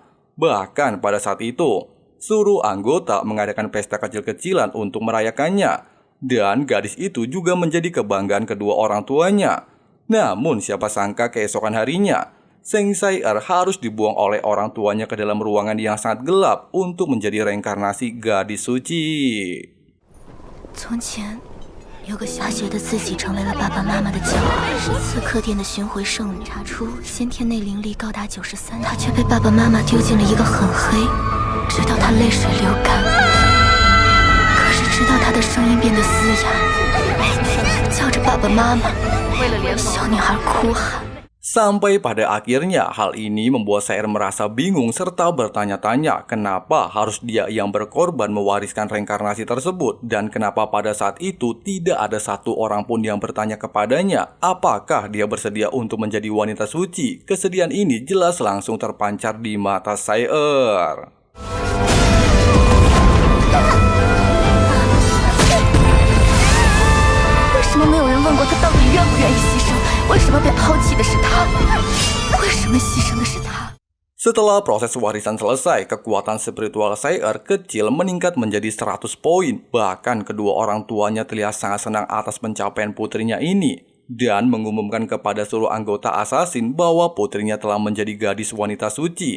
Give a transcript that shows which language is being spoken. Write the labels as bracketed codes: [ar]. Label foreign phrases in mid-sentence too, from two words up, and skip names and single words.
[id] Bahkan pada saat itu, seluruh anggota mengadakan pesta kecil-kecilan untuk merayakannya. Dan gadis itu juga menjadi kebanggaan kedua orang tuanya. Namun siapa sangka keesokan harinya, Seng Sayer harus dibuang oleh orang tuanya ke dalam ruangan yang sangat gelap untuk menjadi reinkarnasi gadis suci. [zh] 从前有个小姐的自己成为了爸爸妈妈的骄傲，是刺客店的巡回圣女，查出先天内灵力高达93，她却被爸爸妈妈丢进了一个很黑，直到她泪水流干。直到她的声音变得嘶哑，叫着爸爸妈妈。小女孩哭喊。 [id] Sampai pada akhirnya, hal ini membuat Sayer merasa bingung serta bertanya-tanya kenapa harus dia yang berkorban mewariskan reinkarnasi tersebut dan kenapa pada saat itu tidak ada satu orang pun yang bertanya kepadanya apakah dia bersedia untuk menjadi wanita suci. Kesedihan ini jelas langsung terpancar di mata Sayer. [zh] 为什么没有人问过他到底愿不愿意牺牲？为什么被抛弃的是他？为什么牺牲的是他？ [id] Setelah proses warisan selesai, kekuatan spiritual Sayer kecil meningkat menjadi 100 poin. Bahkan kedua orang tuanya terlihat sangat senang atas pencapaian putrinya ini dan mengumumkan kepada seluruh anggota assassin bahwa putrinya telah menjadi gadis wanita suci.